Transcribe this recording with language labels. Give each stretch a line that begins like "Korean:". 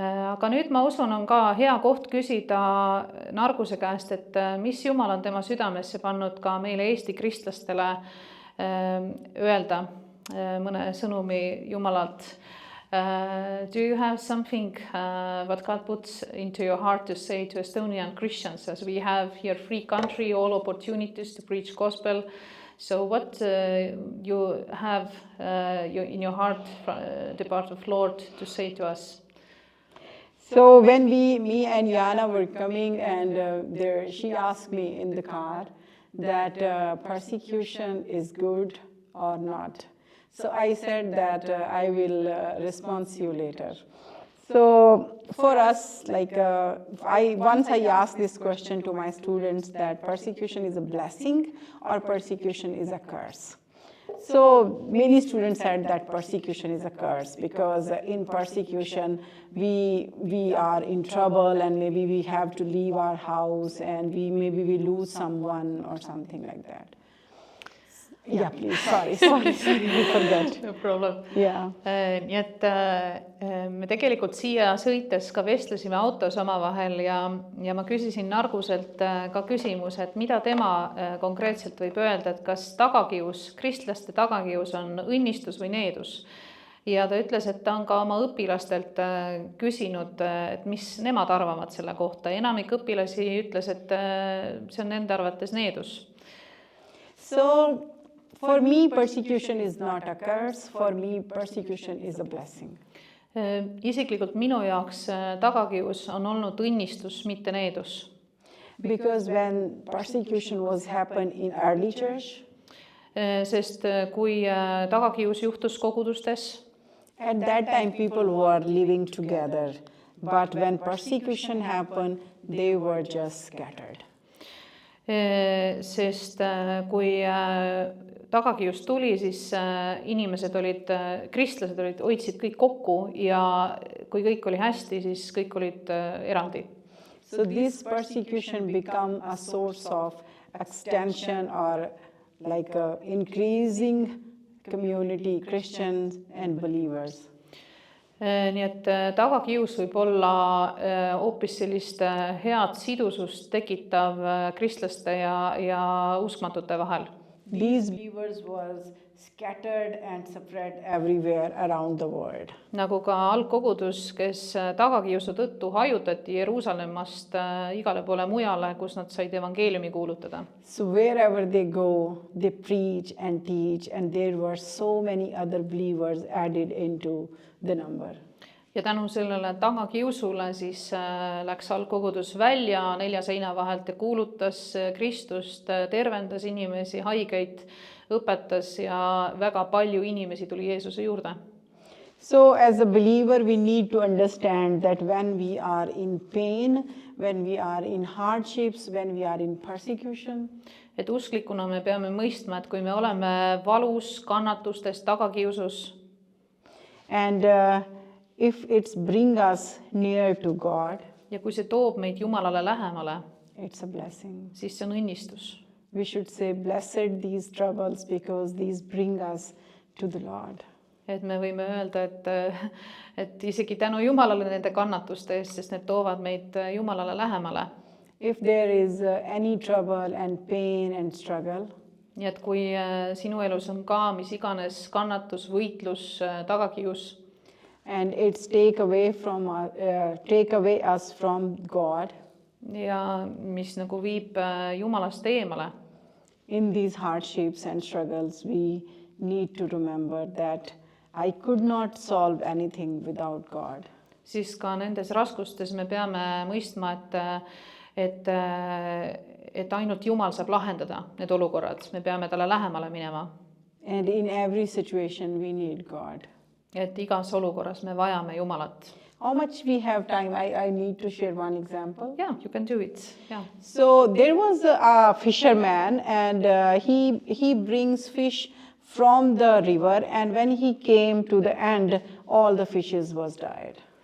Estonian: Aga nüüd ma usun, on ka hea koht küsida Narguse käest, et mis Jumal on tema südamesse pannud ka meile Eesti kristlastele öelda mõne sõnumi Jumalalt.
English: Do you have something what God puts into your heart to say to Estonian Christians, as we have here free country, all opportunities to preach gospel? So what you have in your heart, the part of Lord, to say to us? So when me and Yana were coming, and she asked me in the car that persecution is good or not. So I said that I will respond to you later. So for us, like once I asked this question to my students that persecution is a blessing or persecution is a curse. So many students said that persecution is a curse because in persecution we are in trouble and maybe we have to leave our house and maybe we lose someone or something like that. Yeah, please. Sorry, we forgot. No problem. Yeah.
Estonian: Nii et me tegelikult siia sõites ka vestlesime autos omavahel ja ma küsisin Narguselt ka küsimus, et mida tema konkreetselt võib öelda, et kas tagakius, kristlaste tagakius on õnnistus või needus. ja ta ütles, et ta on ka oma õpilastelt küsinud, et mis nemad arvavad selle kohta. Enamik õpilasi ütles, et see on nende arvates needus.
English: So for me, persecution is not a curse. For me, persecution is a blessing.
Estonian: Isiklikult minu jaoks tagakius on olnud õnnistus, mitte needus.
English: Because when persecution was happened in early church,
Estonian: sest kui tagakius juhtus kogudustes,
English: at that time people were living together. But when persecution happened, they were just scattered.
Estonian: Sest kui tagakius tuli, siis inimesed olid, kristlased olid, hoidsid kõik kokku ja kui kõik oli hästi, siis kõik olid eraldi.
English: So this persecution become a source of extension or like a increasing community, Christians and believers.
Estonian: Nii et tagakius võib olla hoopis sellist head sidusust tekitav kristlaste ja uskmatute vahel.
English: These believers was scattered and spread everywhere around the world.
Estonian: Nagu ka algkogudus, kes tagakiusu tõttu hajutati Jeruusalemmast igale poole mujale, kus nad said evangeeliumi kuulutada.
English: So wherever they go, they preach and teach, and there were so many other believers added into the number.
Estonian: Ja tänu sellele tagakiusule siis läks algkogudus välja 4 seina vahelt ja kuulutas Kristust, tervendas inimesi, haigeid, õpetas ja väga palju inimesi tuli Jeesuse juurde.
English: So as a believer, we need to understand that when we are in pain, when we are in hardships, when we are in persecution,
Estonian: et usklikuna me peame mõistma, et kui me oleme valus, kannatustes, tagakiusus,
English: and if it's bring us near to God,
Estonian: ja kui see toob meid Jumalale lähemale,
English: it's a blessing.
Estonian: siis see on õnnistus.
English: We should say, blessed these troubles because these bring us to the Lord.
Estonian: Et me võime öelda, et isegi tänu Jumalale nende kannatuste eest, sest need toovad meid Jumalale lähemale.
English: If there is any trouble and pain and struggle,
Estonian: nii et kui sinu elus on ka mis iganes kannatus, võitlus, tagakius,
English: and it's take away us from God,
Estonian: ja mis nagu viib Jumalast eemale,
English: in these hardships and struggles, we need to remember that I could not solve anything without God.
Estonian: siis ka nendes raskustes me peame mõistma, et ainult Jumal saab lahendada need olukorrad. Me peame talle lähemale minema.
English: And in every situation we need God.
Estonian: Et igas olukorras me vajame Jumalat.
English: How much we have time? I need to share one example. Yeah, you can do it. Yeah. So there was a fisherman, and he brings fish from the river, and when he came to the end, all the fishes was died.